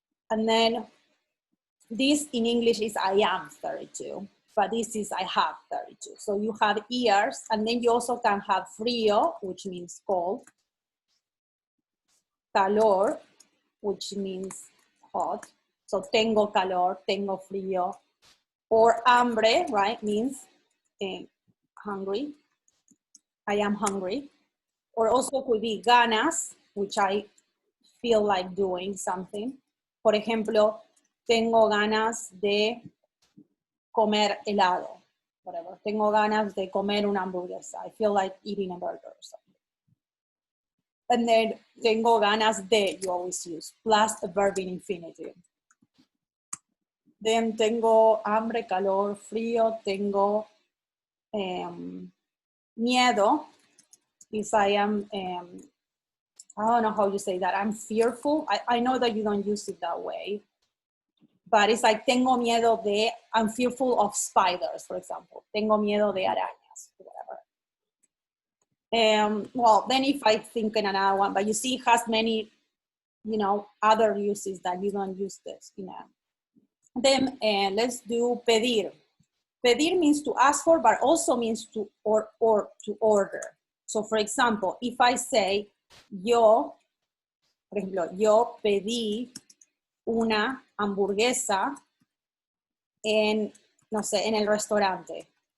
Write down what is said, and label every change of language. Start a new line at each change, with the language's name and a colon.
English: And then this in English is I am 32, but this is I have 32. So you have years, and then you also can have frío, which means cold, calor, which means hot.
Spanish: So tengo calor, tengo frío.
English: Or hambre, right, means hungry. I am hungry. Or also could be ganas, which I feel like doing something.
Spanish: Por ejemplo, tengo ganas de comer helado.
English: Whatever.
Spanish: Tengo ganas de comer una hamburguesa.
English: I feel like eating a burger or something. And then
Spanish: tengo ganas de,
English: you always use, plus a verb in infinitive.
Spanish: Then tengo hambre, calor, frío, tengo miedo.
English: If I am, I don't know how you say that, I'm fearful. I know that you don't use it that way, but it's like
Spanish: tengo miedo de,
English: I'm fearful of spiders, for example.
Spanish: Tengo miedo de arañas,
English: whatever. Well, then if I think in another one, but you see it has many, you know, other uses that you don't use this, you know. Then let's do pedir. Pedir means to ask for, but also means to or to order. So for example, if I say
Spanish: yo, por ejemplo, yo pedí una hamburguesa en, no sé, en el restaurante.